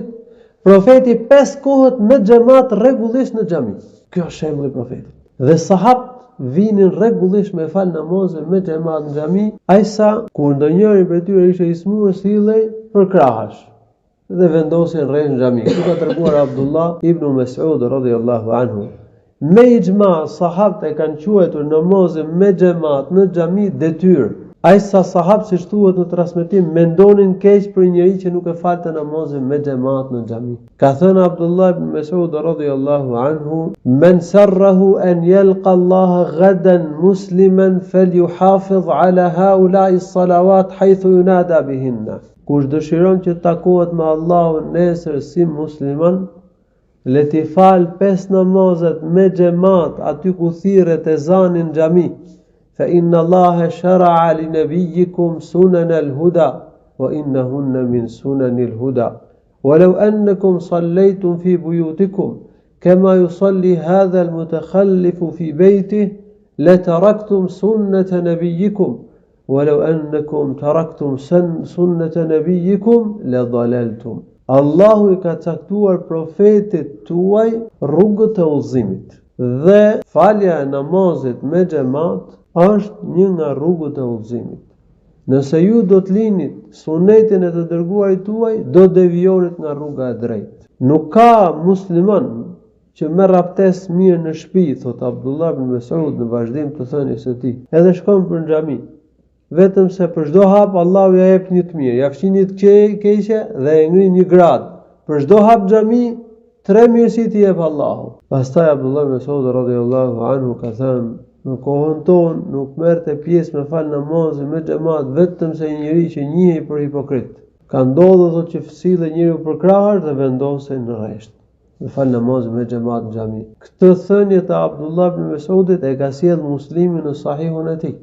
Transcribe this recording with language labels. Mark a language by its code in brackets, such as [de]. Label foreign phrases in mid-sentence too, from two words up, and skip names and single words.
[sq] Profeti 5 kohët me xhamat rregullisht në xhami. Kjo është shembulli i profetit. Dhe sahabët vinin rregullisht me fal namazin me xhamat në xhami, ajsa kur ndonjëri prej tyre ishte i smur sillej për krahash dhe vendosin rreth në xhami. Kjo ka treguar Abdullah ibn Mas'ud [ar] رضي الله عنه. [sq] Me ixhma sahabët e kanë quajtur namazin me xhamat në xhami detyrë. Ajsa sahabët, siç thuhet në transmetim, mendonin keq për njëri që nuk e falte namazin me xhamat në xhami. Ka thënë [ar] Abdullah ibn Mas'ud رضي الله عنه من سره أن يلقى الله غدا مسلما فليحافظ على هؤلاء الصلوات حيث ينادى بهن." [sq] Kush dëshiron që të takohet me Allahun nesër si musliman, le t'i fal 5 namazet me xhamat aty ku thirret ezani në xhami. [ar] فإن الله شرع لنبيكم سنن الهدى وإنهن من سنن الهدى. ولو أنكم صليتم في بيوتكم كما يصلي هذا المتخلف في بيته لتركتم سنة نبيكم. ولو أنكم تركتم سنة نبيكم لضللتم. [sq] Allahu i ka caktuar profetit tuaj rrugët e udhëzimit dhe falja e namazit me xhamat është një nga rrugët e udhëzimit. Nëse ju do të linit sunetin e të dërguarit tuaj, do devionit nga rruga e drejtë. Nuk ka musliman që merr abdes mirë në shtëpi, thot Abdullah ibn Mas'ud në vazhdim të thënies së tij, edhe shkon për xhami. Vetëm se për çdo hap Allahu ja jep një të mirë, ja fshin një të keqe dhe e ngrin një grad. Për çdo hap xhami 3 mirësi t'i jep Allahu. Pastaj Abdullah ibn Mas'ud [ar] رضي الله عنه [sq] ka thënë: "Në kohën tonë nuk merrte pjesë me fal namazin me xhamat vetëm se një njeri që njihej për hipokrit. Ka ndodhur thotë që sillte njeriu për krahas dhe vendosej në rresht. Dhe fal namazin me xhamat në xhami." Këtë thënie të Abdullah ibn Mas'udit e ka sjell Muslimi në Sahihun e tij.